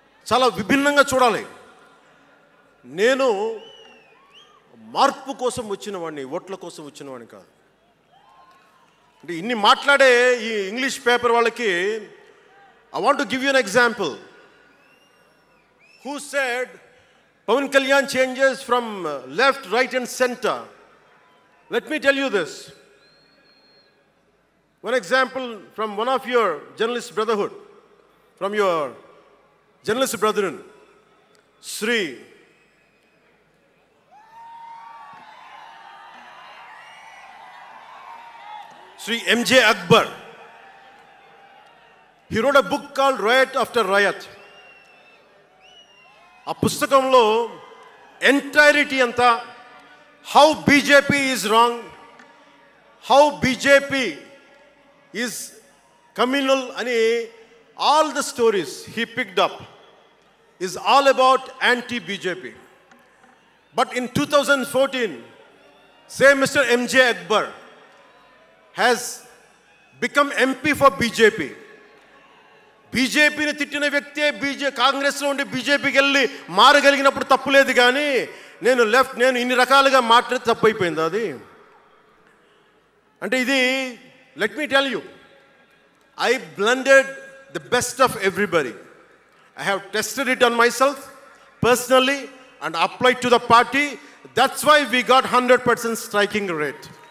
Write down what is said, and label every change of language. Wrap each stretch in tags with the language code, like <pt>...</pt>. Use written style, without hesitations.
<te>చాలా విభిన్నంగా చూడాలి. నేను మార్పు కోసం వచ్చిన వాడిని, ఓట్ల కోసం వచ్చిన వాడిని కాదు. అంటే ఇన్ని మాట్లాడే ఈ ఇంగ్లీష్ పేపర్ వాళ్ళకి</te> <en>I want to give you an example. Who said Pawan Kalyan changes from left, right and center? Let me tell you this. One example from one of your journalist brotherhood, from your journalist brethren, Sri M.J. Akbar. He wrote a book called Riot After Riot.</en> <te>ఆ పుస్తకంలో entirety అంతా</te> <en>how BJP is wrong, how BJP is communal ani all the stories he picked up is all about anti-BJP. But in 2014, same Mr. M.J. Akbar has become MP for BJP.</en> <te>బీజేపీని తిట్టిన వ్యక్తే కాంగ్రెస్లో ఉండి బీజేపీకి వెళ్ళి మారగలిగినప్పుడు తప్పులేదు, కానీ నేను ఇన్ని రకాలుగా మాట్లాడి తప్పైపోయింది అది. అంటే ఇది,</te> <en>let me tell you, I blended the best of everybody. I have tested it on myself personally and applied to the party. That's why we got 100% striking rate.</en>